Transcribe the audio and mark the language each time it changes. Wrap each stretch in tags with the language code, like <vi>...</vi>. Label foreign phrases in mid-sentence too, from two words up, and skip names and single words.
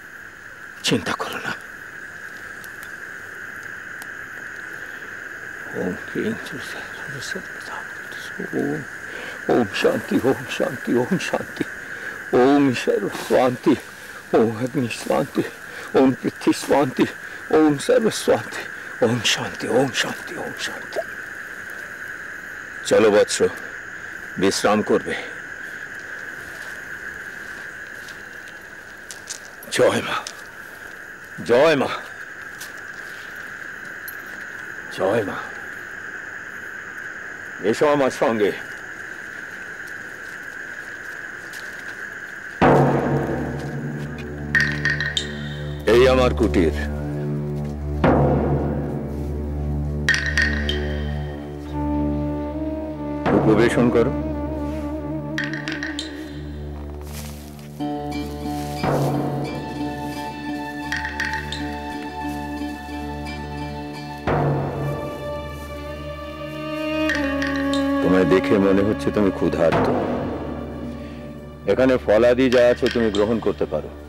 <sa>ओम ओम शांति ओम शांति ओम शांति ओम सर्व स्वांति ओम अग्नि स्वांति ओम पृथ्वी स्वांति ओम सर्व स्वांति ओम शांति ओम शांति ओम शांति</sa> <bn>চলো বৎস বিশ্রাম করবে জয় মা জয় মা জয় মা এসো আমার সঙ্গে এই আমার কুটির উপবেশন করো তোমায় দেখে মনে হচ্ছে তুমি ক্ষুধার্ত এখানে ফলাদি যা আছে তুমি গ্রহণ করতে পারো</bn>